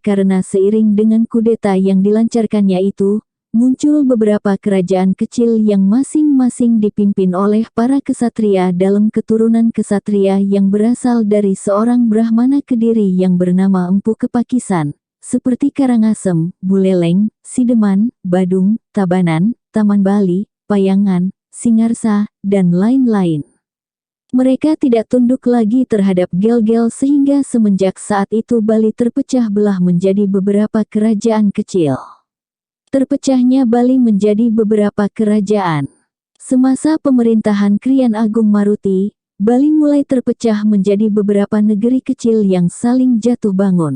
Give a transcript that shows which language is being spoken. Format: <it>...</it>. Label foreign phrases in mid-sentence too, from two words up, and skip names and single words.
<id>karena seiring dengan kudeta yang dilancarkannya itu, muncul beberapa kerajaan kecil yang masing-masing dipimpin oleh para kesatria dalam keturunan kesatria yang berasal dari seorang Brahmana Kediri yang bernama Empu Kepakisan, seperti Karangasem, Buleleng, Sideman, Badung, Tabanan, Taman Bali, Payangan, Singarsa, dan lain-lain. Mereka tidak tunduk lagi terhadap Gel-Gel sehingga semenjak saat itu Bali terpecah belah menjadi beberapa kerajaan kecil. Terpecahnya Bali menjadi beberapa kerajaan. Semasa pemerintahan Krian Agung Maruti, Bali mulai terpecah menjadi beberapa negeri kecil yang saling jatuh bangun.</id>